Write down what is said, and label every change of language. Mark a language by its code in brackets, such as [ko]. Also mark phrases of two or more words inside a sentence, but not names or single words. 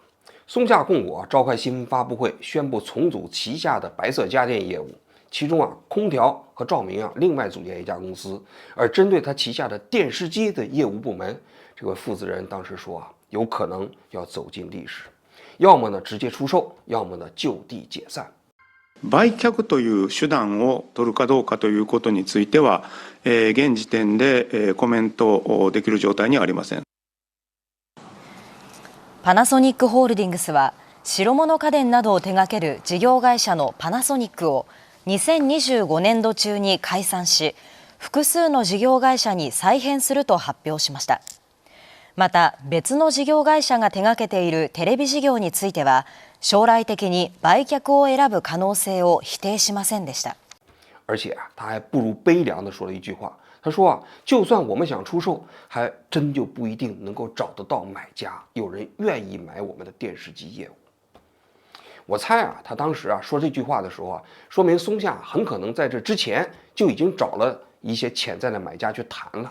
[zh] 松下控股召开新闻发布会，宣布重组旗下的白色家电业务，其中空调和照明另外组建一家公司，而针对他旗下的电视机的业务部门，这位负责人当时说有可能要走进历史，要么呢直接出售，要么呢就地解散。 [ja] 売却という手段を取るかどうかということについては、現時点でコメントできる状態にはありません。パナソニックホールディングスは白物家電などを手掛ける事業会社のパナソニックを2025年度中に解散し、複数の事業会社に再編すると発表しました。また別の事業会社が手掛けているテレビ事業については将来的に売却を選ぶ可能性を否定しませんでした。 [zh] 而且他还不如悲凉地说了一句话，他说就算我们想出售，还真就不一定能够找得到买家，有人愿意买我们的电视机业务。我猜他当时说这句话的时候说明松下很可能在这之前就已经找了一些潜在的买家去谈了。